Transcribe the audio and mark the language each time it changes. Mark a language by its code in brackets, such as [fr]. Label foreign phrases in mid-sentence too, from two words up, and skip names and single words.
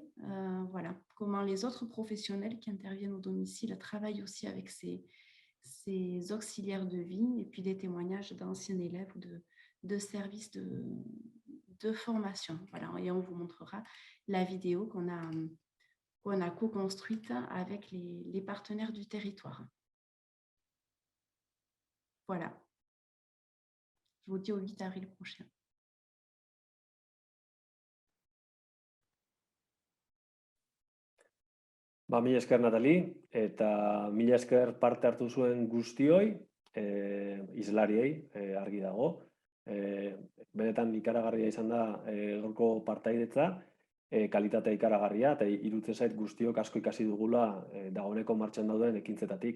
[fr] Voilà, comment les autres professionnels qui interviennent au domicile travaillent aussi avec ces auxiliaires de vie, et puis des témoignages d'anciens élèves ou de services de formation. Voilà, et on vous montrera la vidéo qu'on a co-construite avec les partenaires du territoire. Voilà. Je vous dis au 8 avril prochain. [eu] Mila esker, Natali, eta mila esker parte hartu zuen guztioi, izlariei, argi dago. Benetan ikaragarria izan da gaurko partaidetza, kalitatea ikaragarria, eta iruditzen zait guztiok asko ikasi dugula dagoeneko martxan dauden ekintzetatik.